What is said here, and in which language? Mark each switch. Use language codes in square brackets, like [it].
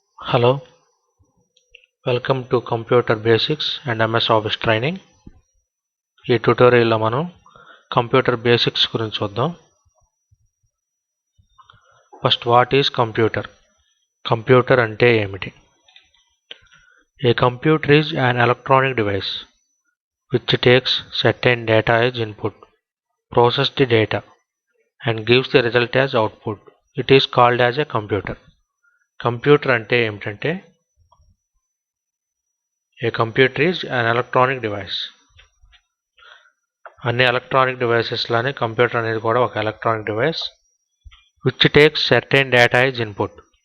[en] Hello, welcome to Computer Basics and MS Office Training. [te] ఈ ట్యుటోరియల్లో మనం కంప్యూటర్ బేసిక్స్ గురించి చూద్దాం. [en] First what is computer? [te] Computer అంటే ఏమిటి? [en] A computer is an electronic device which takes certain data as input, processes the data and gives the result as output. It is called as a computer. [te] Computer అంటే ఏమిటంటే [en] A computer is an electronic device. [te] అన్ని electronic devices లానే computer అనేది కూడా ఒక electronic device [en] Which takes certain data is input.